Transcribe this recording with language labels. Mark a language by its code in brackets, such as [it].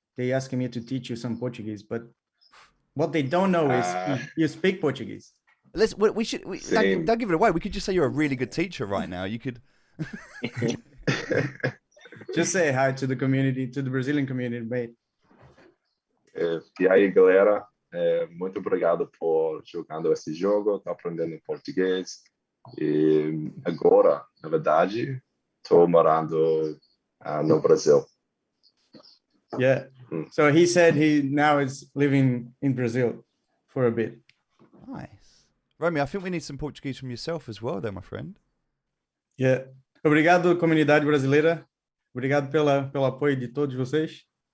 [en] They asked me to teach you some Portuguese, but what they don't know is you speak Portuguese. Don't give it away. We could just say you're a really good teacher right now. You could just say hi to the community, to the Brazilian community, mate. [pt] E aí, galera, muito obrigado por jogando esse jogo, tá aprendendo português. E agora, na verdade, estou morando no Brasil. [en] Yeah. So he said he now is living in Brazil for a bit. Nice. Romy, I think we need some Portuguese from yourself as well there, my friend. Yeah. [pt] Obrigado, comunidade brasileira. Obrigado pelo apoio de todos vocês.